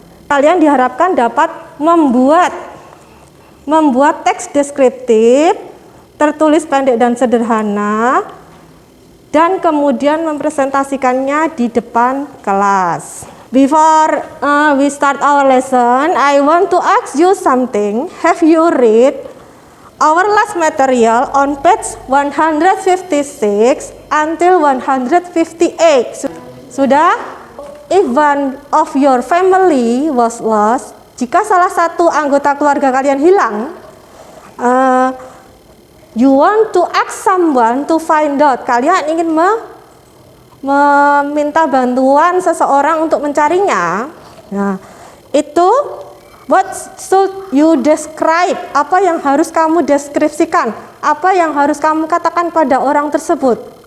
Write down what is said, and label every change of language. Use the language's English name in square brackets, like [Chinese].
[Indonesian] Kalian diharapkan dapat membuat teks deskriptif, tertulis pendek dan sederhana, dan kemudian mempresentasikannya di depan kelas. [English] Before we start our lesson, I want to ask you something. Have you read our last material on page 156 until 158? [Indonesian] Sudah? [English] If one of your family was lost, [Indonesian] jika salah satu anggota keluarga kalian hilang, [English] you want to ask someone to find out. [Indonesian] Kalian ingin meminta bantuan seseorang untuk mencarinya. Nah, itu [English] what should you describe? [Indonesian] Apa yang harus kamu deskripsikan? Apa yang harus kamu katakan pada orang tersebut?